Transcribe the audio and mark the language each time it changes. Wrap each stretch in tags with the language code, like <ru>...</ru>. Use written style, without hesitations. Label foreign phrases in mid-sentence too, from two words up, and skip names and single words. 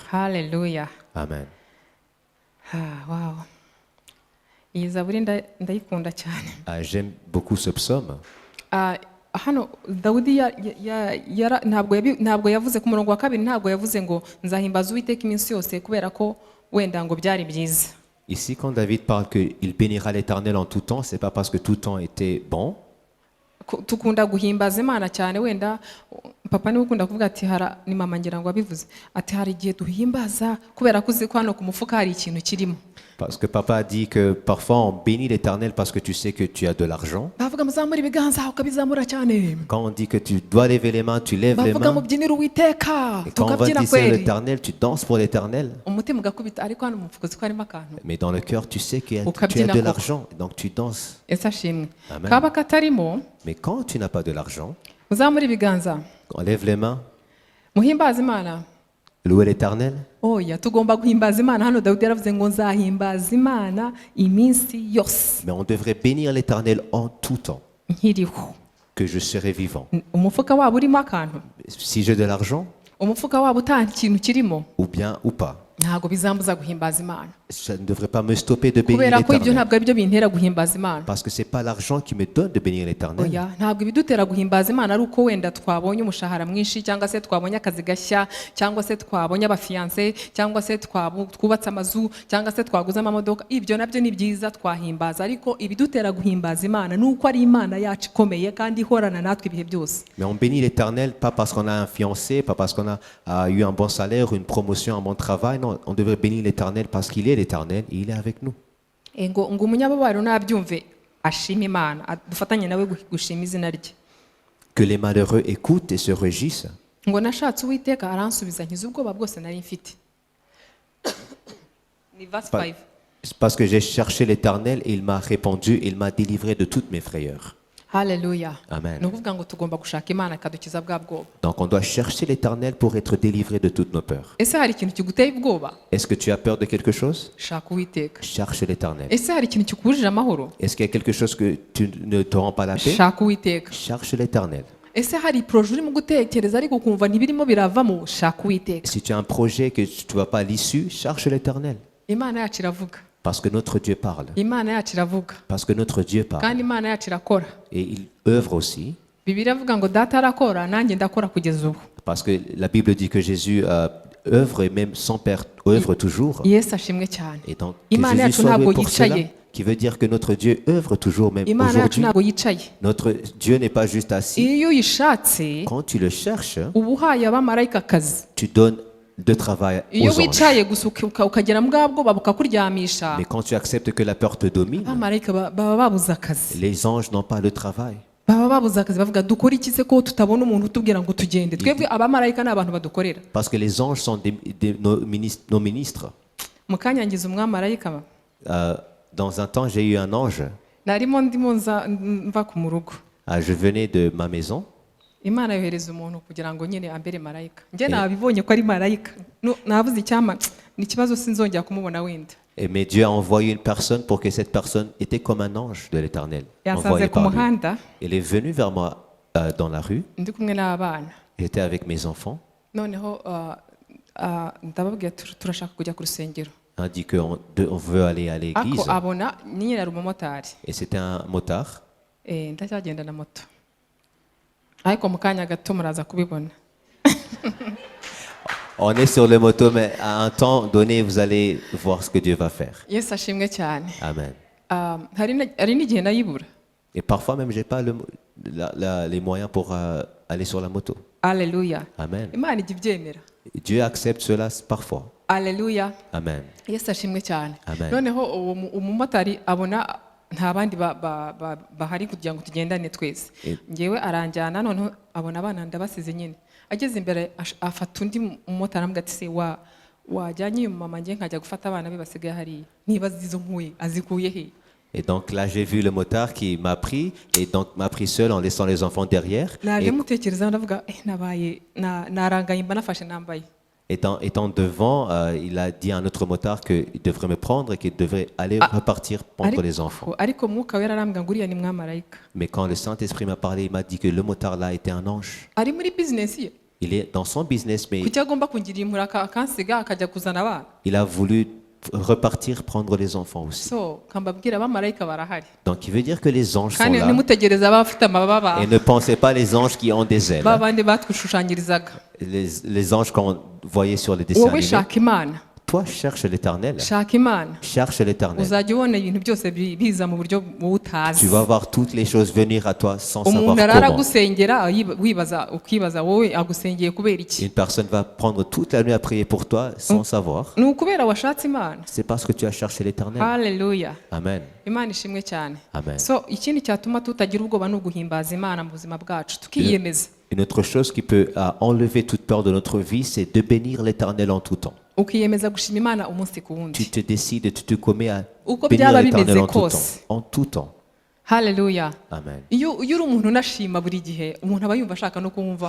<rw>Haleluya. Amen. Wow. Iyi Zaburi ndayikunda cyane.</rw> <fr>J'aime beaucoup ce psaume.</fr> <rw>Hano Dawidi ntabwo yavuze ku murongo wa kabiri ntabwo yavuze ngo nzahimbaza Uwiteka iminsi yose kubera ko wenda ngo byari byiza.</rw> <fr>Ici, quand David parle qu'il bénira l'Éternel en tout temps, c'est pas parce que tout temps était bon,</fr> <rw>Tukunda guhimbaza Imana cyane, wenda papa niwe ukunda kuvuga ati ni mama ngira ngo abivuze ati hari igihe duhimbaza kubera ko uzi ko hano ku mufuka hari ikintu kirimo.</rw> <fr>parce que papa a dit que parfois on bénit l'Éternel parce que tu sais que tu as de l'argent.</fr> <rw>Bavuga muzamura ibiganza ukabizamura cyane.</rw> <fr>Quand on dit que tu dois lever les mains, tu lèves les</fr> <rw>Bavuga</rw> <fr>mains.</fr> <rw>mubyinira Uwiteka</rw> <fr>Et quand on va</fr> <rw>tukabyina</rw> <fr>dire</fr> <rw>kweli.</rw> <fr>l'Éternel, tu danses pour l'Éternel.</fr> <rw>Umutima ugakubita ariko hano mu mufuka uzi ko harimo akantu.</rw> <fr>Mais dans le cœur, tu sais que tu as</fr> <rw>Ukabyina</rw> <fr>de</fr> <rw>koko.</rw> <fr>l'argent, donc tu danses.</fr> <rw>Ese ashimwe. Amen. Kaba katarimo</rw> <fr>Mais quand tu n'as pas de l'argent,</fr> <rw>muzamura ibiganza</rw> <fr>on lève les mains,</fr> <rw>muhimbaza Imana.</rw> <fr>louer l'Éternel.</fr> <rw>Oya tugomba guhimbaza Imana. Hano Dawidi yaravuze ngo nzahimbaza Imana iminsi yose</rw> <fr>Mais on devrait bénir l'Éternel en tout temps,</fr> <rw>nkiriho.</rw> <fr>que je serai vivant.</fr> <rw>Umufuka wabo urimo akantu,</rw> <fr>Si j'ai de l'argent,</fr> <rw>umufuka wabo nta kintu kirimo,</rw> <fr>ou bien ou pas,</fr> <rw>ntabwo bizambuza guhimbaza Imana,</rw> <fr>ça ne devrait pas me stopper de bénir</fr> <rw>kubera ko ibyo</rw> <fr>l'Éternel.</fr> <rw>ntabwo ari byo bintera guhimbaza Imana.</rw> <fr>Parce que ce n'est pas l'argent qui me donne de bénir l'Éternel.</fr> <rw>Oya ntabwo ibidutera guhimbaza Imana ari uko wenda twabonye umushahara mwinshi, cyangwa se twabonye akazi gashya, cyangwa se twabonye abafiyanse, cyangwa se twubatse amazu, cyangwa se twaguze amamodoka. Ibyo nabyo ni byiza twahimbaza, ariko ibidutera guhimbaza Imana ni uko ari Imana yacu ikomeye kandi ihorana natwe ibihe byose.</rw> <fr>Mais on bénit l'Éternel pas parce qu'on a un fiancé, pas parce qu'on a eu un bon salaire, une promotion, un bon travail. Non, on devrait bénir l'Éternel parce qu'il est l'Éternel et il est avec nous.</fr> <rw>Ngo umunyababaro nabyumve ashima Imana, dufatanye nawe gushima izina rye.</rw> <fr>Que les malheureux écoutent et se réjouissent.</fr> <rw>Ngo nashatse Uwiteka aransubiza nkiza ubwoba bwose nari mfite. Ni verse 5.</rw> <fr>C'est parce que j'ai cherché l'Éternel et il m'a répondu et il m'a délivré de toutes mes frayeurs.</fr> <rw>Haleluya. Amen. Ni ukuvuga ngo tugomba gushaka Imana ikadukiza bwa bwoba.</rw> <fr>Donc on doit chercher l'Éternel pour être délivré de toutes nos peurs.</fr> <rw>Ese hari ikintu kiguteye ubwoba?</rw> <fr>Est-ce que tu as peur de quelque chose?</fr> <rw>Shaka Uwiteka.</rw> <fr>Cherche l'Éternel.</fr> <rw>Ese hari ikintu kikubujije amahoro?</rw> <fr>Est-ce qu'il y a quelque chose que tu ne te rends pas la paix?</fr> <rw>Shaka Uwiteka.</rw> <fr>Cherche l'Éternel.</fr> <rw>Ese hari projet urimo gutekereza ariko ukumva ntibirimo biravamo? Shaka Uwiteka.</rw> <fr>Si tu as un projet que tu ne vois pas l'issue, cherche l'Éternel.</fr> <rw>Imana yacu iravuga.</rw> <fr>Parce que notre Dieu parle.</fr> <rw>Imana yacu iravuga.</rw> <fr>Parce que notre Dieu parle.</fr> <rw>Kandi Imana yacu irakora.</rw> <fr>Et il œuvre aussi.</fr> <rw>Bibiliya ivuga ngo data arakora nanjye ndakora kugeza ubu.</rw> <fr>Parce que la Bible dit que Jésus œuvre et même son Père œuvre toujours.</fr> <rw>Yesu ashimwe cyane.</rw> <fr>Et donc, que</fr> <rw>Imana</rw> <fr>Jésus</fr> <rw>yacu</rw> <fr>soit</fr> <rw>ntabwo</rw> <fr>loué pour cela,</fr> <rw>yicaye.</rw> <fr>qui veut dire que notre Dieu œuvre toujours, même</fr> <rw>Imana yacu</rw> <fr>aujourd'hui.</fr> <rw>ntabwo yicaye.</rw> <fr>Notre Dieu n'est pas juste assis.</fr> <rw>Iyo uyishatse</rw> <fr>Quand tu le cherches,</fr> <rw>uba uhaye abamarayika akazi.</rw> <fr>tu donnes de travail</fr> <rw>Iyo</rw> <fr>aux anges.</fr> <rw>wicaye gusa ukagera mu bwa bwoba bukakuryamisha,</rw> <fr>Mais quand tu acceptes que la peur te domine,</fr> <rw>abamarayika baba babuze akazi.</rw> <fr>les anges n'ont pas le travail.</fr> <rw>Baba babuze akazi bavuga dukora iki se ko tutabona umuntu utubwira ngo tugende. Twebwe abamarayika ni abantu badukorera.</rw> <fr>Parce que les anges sont nos ministres.</fr> <rw>Mu kanya ngize umwamarayika,</rw> <fr>Dans un temps, j'ai eu un ange.</fr> <rw>narimo ndimo mva ku mu rugo.</rw> <fr>Je venais de ma maison.</fr> <rw>Imana yohereza umuntu kugira ngo nyine ambere marayika. Njye nabibonye ko ari marayika. Navuze icyama ni ikibazo sinzongera kumubona wenda.</rw> <fr>Mais Dieu a envoyé une personne pour que cette personne était comme un ange de l'Éternel.</fr> <rw>Yansanze ku muhanda.</rw> <fr>Elle est venue vers moi dans la rue.</fr> <rw>Ndi kumwe n'abana.</rw> <fr>J'étais avec mes enfants.</fr> <rw>Noneho ndababwira turashaka kujya ku rusengero.</rw> <fr>On a dit qu'on veut aller à l'église.</fr> <rw>Ako abona nyine ari umumotari.</rw> <fr>Et c'était un motard.</fr> <rw>Ndacyagenda na moto. Ariko mu kanya gato muraza kubibona.</rw> <fr>On est sur le moto, mais à un temps donné, vous allez voir ce que Dieu va faire.</fr> <rw>Yesu ashimwe cyane. Amen. Hari n'igihe nayibura.</rw> <fr>Et parfois même, j'ai pas les moyens pour aller sur la moto. Alléluia. Amen.</fr> <rw>Imana ijya ibyemera.</rw> <fr>Dieu accepte cela parfois. Alléluia. Amen.</fr> <rw>Yesu ashimwe cyane. Amen. Noneho umumotari abona nta bandi bahari kugira ngo tugendane twese. Ngewe aranjyana, noneho abona abana ndabasize nyine. Ageze imbere afata undi umumotari amubwira ati se wajyanye uyu mama ngiye nkajya gufata abana be basigaye hariya. Niba izo nkuye azikuye he?</rw> <fr>Et donc là, j'ai vu le motard qui m'a pris et donc m'a pris seul en laissant les enfants derrière.</fr> <rw>Naje mutekereza ndavuga nabaye narangaye mba nafashe nambaye.</rw> <fr>Étant devant, il a dit à un autre motard qu'il devrait me prendre et qu'il devrait aller repartir prendre les enfants.</fr> <rw>Ariko Mwuka Wera arambwira ngo uriya ni mwamarayika.</rw> <fr>Mais quand le Saint-Esprit m'a parlé, il m'a dit que le motard là était un ange.</fr> <rw>Ari muri business ye.</rw> <fr>Il est dans son business, mais</fr> <rw>Kuki agomba kungira impura akansiga akajya kuzana abana.</rw> <fr>il a voulu repartir prendre les enfants aussi.</fr> <rw>So kambabwira abamarayika barahari.</rw> <fr>Donc il veut dire que les anges sont</fr> <rw>Kandi</rw> <fr>là.</fr> <rw>nimutegereza abafite amababa.</rw> <fr>Et ne pensez pas les anges qui ont des ailes.</fr> <rw>Babandi batwushushanyirizaga.</rw> <fr>Les anges qu'on voyait sur les dessins</fr> <rw>Wowe</rw> <fr>animés.</fr> <rw>shaka Imana.</rw> <fr>toi, cherche l'Éternel.</fr> <rw>shaka imana</rw> <fr>Cherche l'Éternel.</fr> <rw>uzajya ubona ibintu byose biza mu buryo wowe utazi.</rw> <fr>Tu vas voir toutes les choses venir à toi sans savoir</fr> <rw>umuntu arara</rw> <fr>comment.</fr> <rw>agusengera ukibaza wowe agusengeye kubera iki.</rw> <fr>Une personne va prendre toute la nuit à prier pour toi sans savoir.</fr> <rw>ni ukubera washatse imana.</rw> <fr>C'est parce que tu as cherché l'Éternel.</fr> <rw>haleluya, Amen. imana ishimwe cyane. Amen. So ikindi cyatuma tutagira ubwoba ni uguhimbaza imana mu buzima bwacu tukiyemeza.</rw> <fr>Une autre chose qui peut enlever toute peur de notre vie, c'est de bénir l'Éternel en tout temps.</fr> <rw>ukiyemeza gushima imana umunsi ku</rw> <fr>Tu</fr> <rw>wundi</rw> <fr>te décides, tu te commets à</fr> <rw>uko</rw> <fr>bénir</fr> <rw>byaba</rw> <fr>l'Éternel</fr> <rw>bimeze</rw> <fr>en tout temps.</fr> <rw>kose.</rw> <fr>En tout temps.</fr> <rw>haleluya. Amen. iyo uri umuntu unashima buri gihe umuntu aba yumva ashaka no kukumva.</rw>